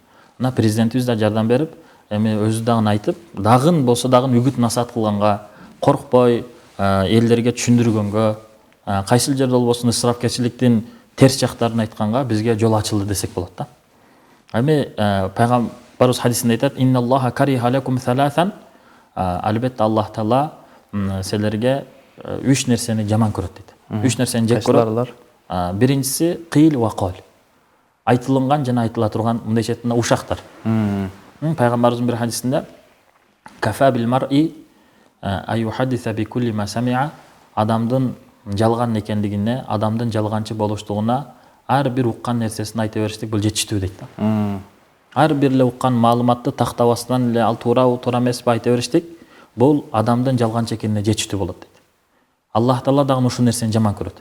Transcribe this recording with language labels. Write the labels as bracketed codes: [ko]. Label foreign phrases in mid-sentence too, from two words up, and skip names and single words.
[ky] Мына президентибиз да жардам берип, эми өзү дагы айтып, дагы болсо дагы үгүт насаат кылганга, коркпой элдерге түшүндүргөнгө, кайсыл жерде болбосун ысырапкерчиликтин терс жактарын айтканга бизге жол ачылды десек болот да. Эми пайгамбарыбыз хадисинде айтат: [ar] "إن الله كره لكم ثلاثا", [ky] албетте Аллах Таала силерге 3 нерсени жаман көрөт дейт. 3 нерсени жек көрөт. Биринчиси [ar] قيل وقال. [ky] Айтылган жана айтыла турган мындайча айтканда ушактар. Пайгамбарыбыздын бир хадисинде [ar] "كفى بالمرء أن يحدث بكل ما سمع", [ky] адамдын жалган экендигине, адамдын жалганчы болуштугуна ар бир уккан нерсесин айта бериштик бул жетиштүү дейт да. Ар бир эле уккан маалыматты тактабастан эле ал туурабы, туура эмеспи айта бериштик, бул адамдын жалганчы экенине жетиштүү болот дейт. Аллах Таала дагы ушул нерсени жаман көрөт.